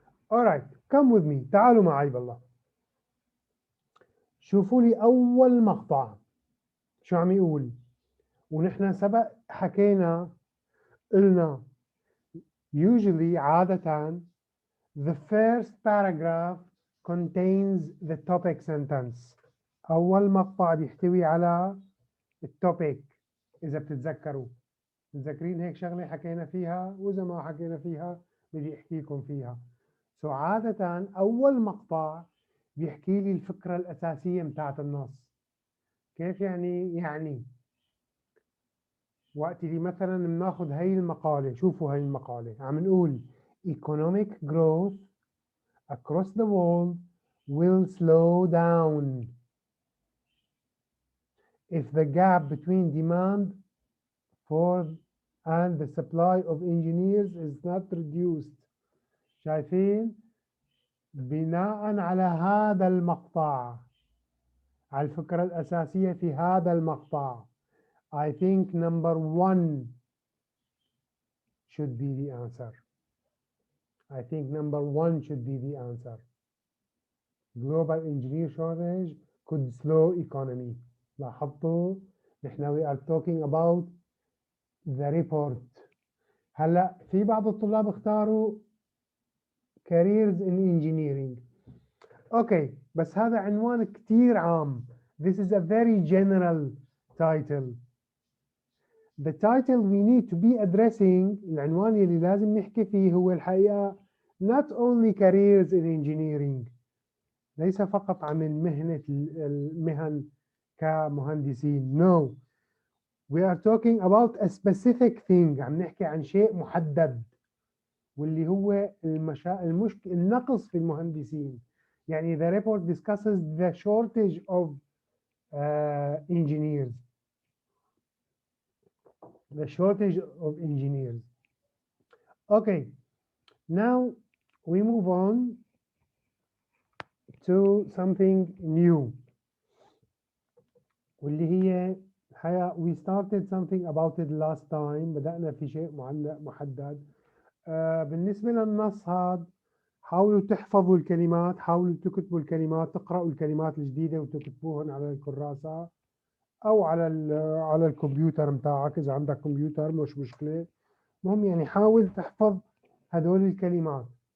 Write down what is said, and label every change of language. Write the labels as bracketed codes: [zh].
[en] All right, come with me. [ar] تعالوا معي بالله. شوفوا لي أول مقطع شو عم يقول. ونحن سبق حكينا قلنا [en] usually [ar] عادة [en] the first paragraph contains the topic sentence. [ar] أول مقطع بيحتوي على التوبيك. إذا بتتذكروا، متذكرين هيك شغلة حكينا فيها، وإذا ما حكينا فيها بدي أحكي لكم فيها. عادة أول مقطع بيحكي لي الفكرة الأساسية متاعت النص. كيف يعني وقت اللي مثلا بناخذ هاي المقالة، شوفوا هاي المقالة عم نقول [en] economic growth across the world will slow down if the gap between demand for and the supply of engineers is not reduced. [ar] شايفين؟ بناء على هذا المقطع، على الفكرة الأساسية في هذا المقطع، [en] I think number 1 should be the answer. I think number one should be the answer. Global engineer shortage could slow economy. [ar] لاحظتوا نحن [en] we are talking about the report. [ar] هلا في بعض الطلاب اختاروا [en] careers in engineering. [ar] اوكي بس هذا عنوان كتير عام. [en] This is a very general title. The title we need to be addressing [ar] العنوان اللي لازم نحكي فيه هو الحقيقة [en] not only careers in engineering. [ar] ليس فقط عن المهن كمهندسين. [en] No. We are talking about a specific thing. [ar] عم نحكي عن شيء محدد واللي هو النقص في المهندسين. يعني [en] the report discusses the shortage of engineers. The shortage of engineers. Okay. Now we move on to something new. [ar] واللي هي [en] we started something about it last time. [ar] بدأنا في شيء محدد. بالنسبة للنص هذا حاولوا تحفظوا الكلمات، حاولوا تكتبوا الكلمات، تقرأوا الكلمات الجديدة وتكتبوهن على الكراسة أو على الكمبيوتر متاعك إذا عندك كمبيوتر مش مشكلة. المهم يعني حاول تحفظ هدول الكلمات.